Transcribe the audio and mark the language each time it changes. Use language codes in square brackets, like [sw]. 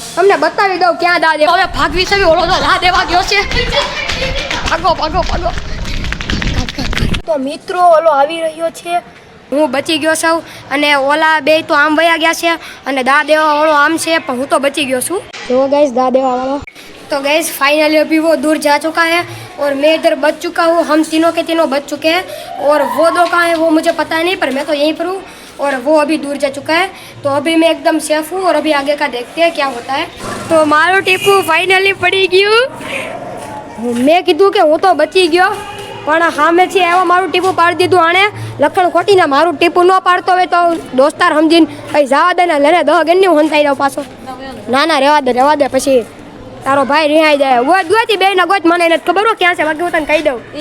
[gu] તમને બતાવી દઉં ક્યાં દા દેવા. હવે ભાગવી છે. ઓલો દા દેવા ગયો છે. ભાગો. તો મિત્રો ઓલો આવી રહ્યો છે. હું બચી ગયો છું અને ઓલા બે તો આમ વયા ગયા છે અને દા દેવા વાળો આમ છે પણ હું તો બચી ગયો છું. જો गाइस दा देवा वाला. [hi] तो गाइस फाइनली अभी वो दूर जा चुका है और मैं इधर बच चुका हूँ. हम तीनों के तीनों बच चुके हैं और वो दो कहाँ हैं वो मुझे पता नहीं पर मैं तो यहीं पर हूँ और वो अभी दूर जा चुका है. तो अभी मैं एकदम सेफ हूँ और अभी आगे का देखते हैं क्या होता है. [gu] तो मारो टीपू फाइनली पड़ी गયું. મેં કીધું કે હું તો બચી ગયો પણ સામેથી આવ્યો મારું ટીપું પાડી દીધું. આણે લખણ ખોટીને મારું ટીપું ન પાડતો હોય તો દોસ્તાર સમજીને પછી જવા દે ને લઈને 10 ગણની હું હંતાઈ જાઉં પાછો. ના રહેવા દે પછી તારો ભાઈ રિહાઈ જાય. ગોતી બે ના ગોત મને ખબર હો ક્યાં છે બાકી હું તને કહી દઉં.